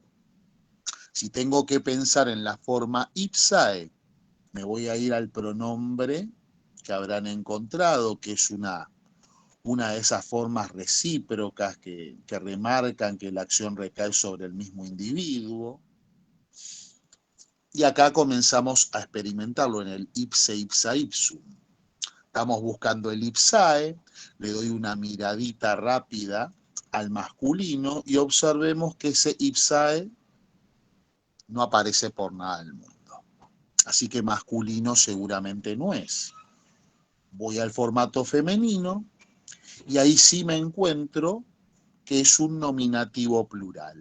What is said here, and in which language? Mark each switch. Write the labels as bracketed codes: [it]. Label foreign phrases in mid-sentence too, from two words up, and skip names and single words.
[es] Si tengo que pensar en la forma ipsae, me voy a ir al pronombre que habrán encontrado, que es una de esas formas recíprocas que remarcan que la acción recae sobre el mismo individuo. Y acá comenzamos a experimentarlo en el [la] ipse, ipsa, ipsum. [es] Estamos buscando el ipsae, le doy una miradita rápida al masculino y observemos que ese ipsae no aparece por nada del mundo. Así que masculino seguramente no es. Voy al formato femenino y ahí sí me encuentro que es un nominativo plural.